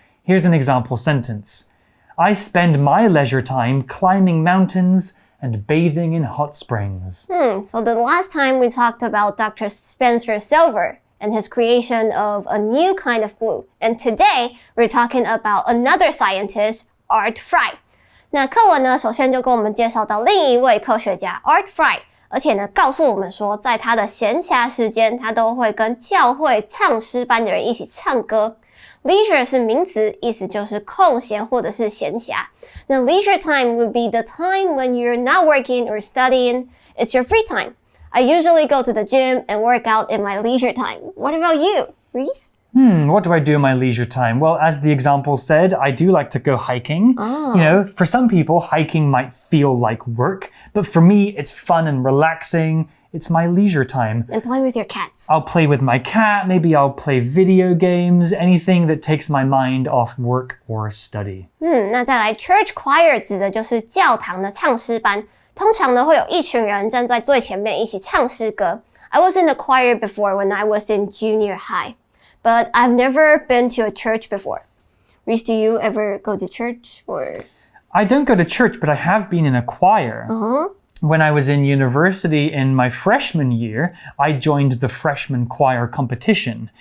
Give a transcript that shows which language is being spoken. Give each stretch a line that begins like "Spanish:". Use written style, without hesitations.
English: Here's an example sentence. I spend my leisure time climbing mountains and bathing in hot springs. So the last time we talked about Dr. Spencer Silver and his creation of a new kind of glue. And today we're talking about another scientist, Art Fry.
Chinese: 那课文呢，首先就跟我们介绍到另一位科学家 Art Fry， 而且呢，告诉我们说，在他的闲暇时间，他都会跟教会唱诗班的人一起唱歌。 Leisure 是名词，意思就是空闲或者是闲暇。
English: 那 leisure time would be the time when you're not working or studying. It's your free time. I usually go to the gym and work out in my leisure time. What about you, Reese? What do I do in my leisure time? Well, as the example said, I do like to go hiking. You know, for some people, hiking might feel like work, but for me, it's fun and relaxing. It's my leisure time. And play with your cats. I'll play with my cat. Maybe I'll play video games. Anything that takes my mind off work or study.
Chinese: 那再来 church choir 指的就是教堂的唱诗班。通常呢会有一群人站在最前面一起唱诗歌。
English: I was in the choir before when I was in junior high, but I've never been to a church before. Reese, do you ever go to church or? I don't go to church, but I have been in a choir. when I was in university in my freshman year, I joined the freshman choir competition.